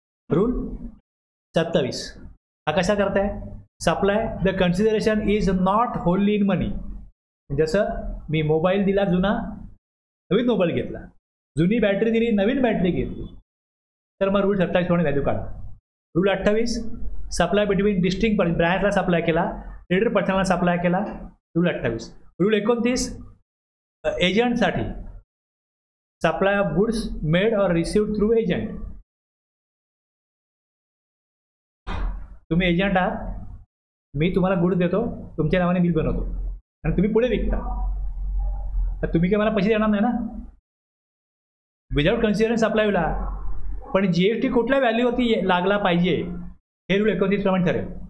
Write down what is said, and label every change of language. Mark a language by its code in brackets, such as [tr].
[en] rule 27 [mr] हा कसा करताय? [en] Supply the consideration is not wholly in money. [mr] जसं मी मोबाईल दिला जुना, नवीन मोबाईल घेतला, जुनी बॅटरी दिली, नवीन बॅटरी घेतली, तर मग रूल 27 प्रमाणे व्हॅल्यू काढा. Rule 28 supply between distinct ब्रँडला supply केला, ट्रेडर पर्सनला सप्लाय केला. Rule 28. [en] Rule 29 एजंटसाठी supply of goods made or received through agent. [mr] तुम्ही एजंट आहात, मी तुम्हाला गुड्स देतो, तुमच्या नावाने बिल बनवतो आणि तुम्ही पुढे विकता, तर तुम्ही काय मला पैसे देणार नाही ना. विदाउट कन्सिडरेशन सप्लाय होईल. पण जीएसटी कुठल्या व्हॅल्यूवरती लागला पाहिजे हे रूल 29 प्रमाणे ठरेल.